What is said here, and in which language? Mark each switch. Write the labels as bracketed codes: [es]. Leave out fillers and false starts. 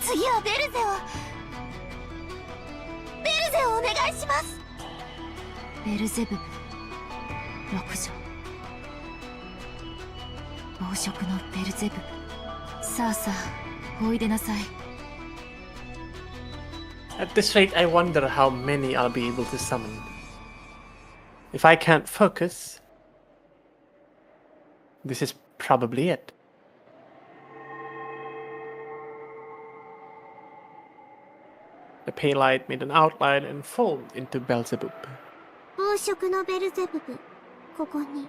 [ja] 次はベルゼをお願いします。ベルゼブブ6条。暴食のベルゼブブ。さあさあ、おいでなさい。 [en] At this rate, I wonder how many I'll be able to summon. If I can't focus, this is probably it. The pale light made an outline and formed into Beelzebub. [ja] 暴食のベルゼブブ、ここに。ベルゼー！